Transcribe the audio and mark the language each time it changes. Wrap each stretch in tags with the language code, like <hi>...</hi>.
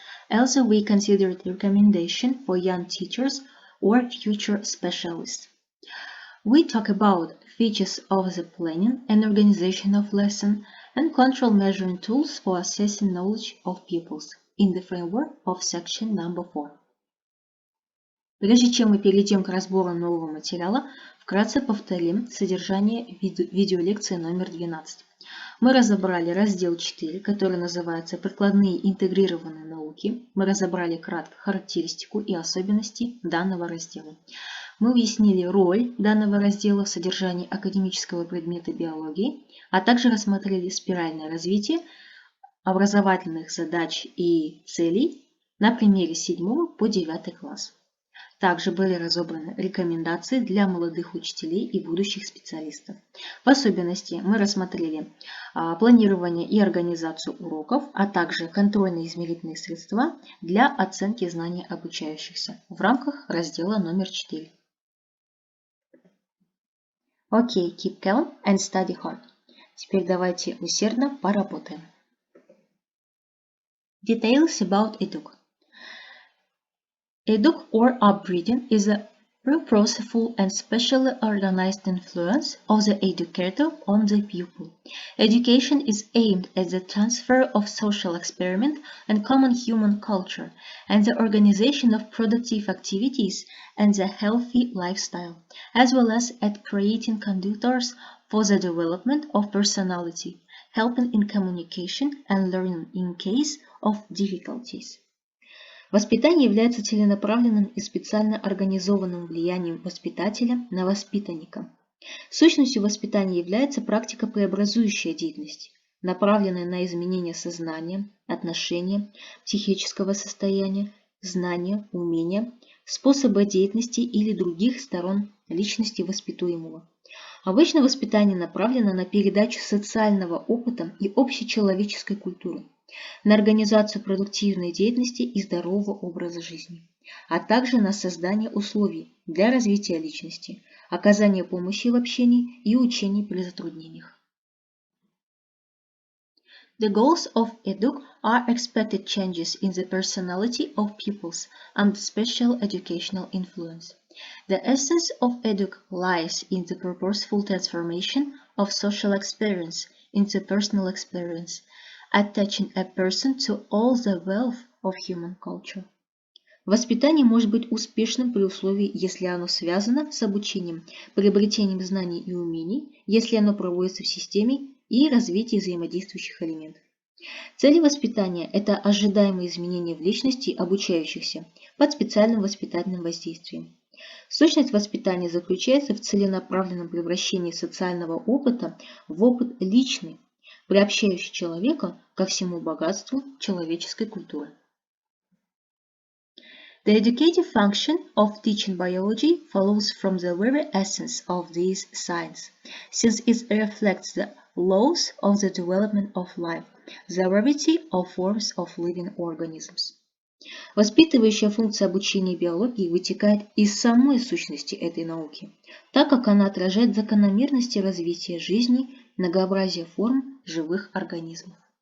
<en>Also, we considered recommendation for young teachers or future specialists. We talk about features of the planning and organization of lesson and control measuring tools for assessing knowledge of pupils in the framework of section number 4.</en> <ru>Прежде чем мы перейдем к разбору нового материала, вкратце повторим содержание видеолекции номер 12. Мы разобрали раздел 4, который называется «Прикладные интегрированные науки». Мы разобрали кратко характеристику и особенности данного раздела. Мы уяснили роль данного раздела в содержании академического предмета биологии, а также рассмотрели спиральное развитие образовательных задач и целей на примере 7 по 9 класс. Также были разобраны рекомендации для молодых учителей и будущих специалистов. В особенности мы рассмотрели планирование и организацию уроков, а также контрольные измерительные средства для оценки знаний обучающихся в рамках раздела номер 4.</ru> <en>Окей, keep calm and study hard.</en> <ru>Теперь давайте усердно поработаем.</ru> <en>Details about EDUC. EDUC or upbreeding is a purposeful and specially organized influence of the educator on the pupil. Education is aimed at the transfer of social experiment and common human culture, and the organization of productive activities and the healthy lifestyle, as well as at creating conductors for the development of personality, helping in communication and learning in case of difficulties.</en> <ru>Воспитание является целенаправленным и специально организованным влиянием воспитателя на воспитанника. Сущностью воспитания является практика преобразующей деятельности, направленная на изменение сознания, отношения, психического состояния, знания, умения, способа деятельности или других сторон личности воспитуемого. Обычно воспитание направлено на передачу социального опыта и общечеловеческой культуры, на организацию продуктивной деятельности и здорового образа жизни, а также на создание условий для развития личности, оказание помощи в общении и учении при затруднениях.</ru> <en>The goals of EDUC are expected changes in the personality of pupils under special educational influence. The essence of EDUC lies in the purposeful transformation of social experience into personal experience, attaching a person to all the wealth of human culture.</en> <ru>Воспитание может быть успешным при условии, если оно связано с обучением, приобретением знаний и умений, если оно проводится в системе и развитии взаимодействующих элементов. Цели воспитания – это ожидаемые изменения в личности обучающихся под специальным воспитательным воздействием. Сущность воспитания заключается в целенаправленном превращении социального опыта в опыт личный, приобщающий человека ко всему богатству человеческой культуры.</ru> <en>The educative function of teaching biology follows from the very essence of this science, since it reflects the laws of the development of life, the variety of forms of living organisms.</en> <ru>Воспитывающая функция обучения биологии вытекает из самой сущности этой науки, так как она отражает закономерности развития жизни, многообразие форм живых организмов.</ru>